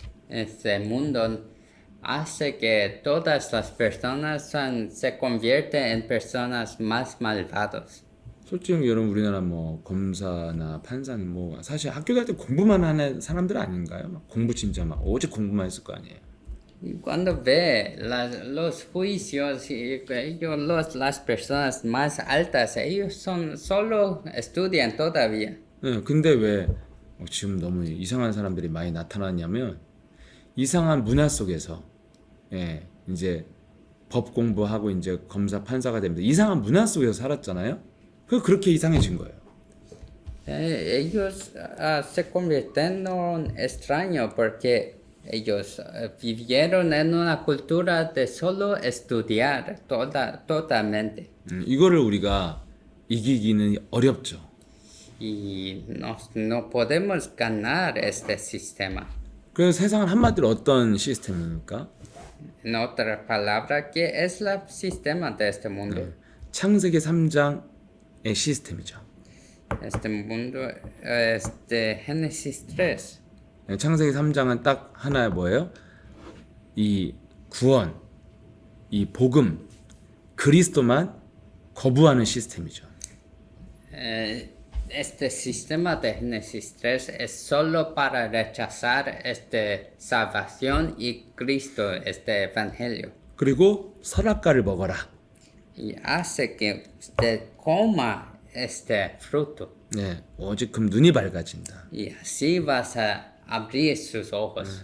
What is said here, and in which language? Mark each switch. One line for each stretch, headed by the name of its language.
Spanish: Este mundo hace que todas las personas se convierten en personas más malvadas.
Korean: 솔직히 여러분 우리나라 뭐 검사나 판사는 뭐 사실 학교 갈 때 공부만 하는 사람들 아닌가요? 막 공부 진짜 막 오직 공부만 했을 거 아니에요.
Spanish: Y cuando ve los juicios las personas más altas, ellos solo estudian todavía.
Korean: 네, 근데 왜 지금 너무 이상한 사람들이 많이 나타났냐면 이상한 문화 속에서 예, 이제 법 공부하고 이제 검사 판사가 됩니다. 이상한 문화 속에서 살았잖아요. 그렇게 이상해진 거예요.
Spanish: Ellos se convirtieron extraños porque ellos vivieron en una cultura de solo estudiar totalmente.
Korean: 이거를 우리가 이기기는 어렵죠.
Spanish: Y no podemos ganar este sistema.
Korean: 그래서 세상은 한마디로 어떤 시스템입니까?
Spanish: En otra palabra, ¿qué es el sistema de este mundo?
Korean: 창세기 3장의 시스템이죠.
Spanish: Este mundo es de Génesis 3.
Korean: 네, 창세기 3장은 딱 하나 뭐예요? 이 구원, 이 복음, 그리스도만 거부하는 시스템이죠.
Spanish: Este sistema de Génesis 3 es solo para rechazar esta salvación y Cristo, este evangelio.
Korean: 그리고 선악과를 먹어라.
Spanish: Y hace que usted coma este fruto.
Korean: 네, 오직 그럼 눈이 밝아진다.
Spanish: Y así vas a abrir sus ojos.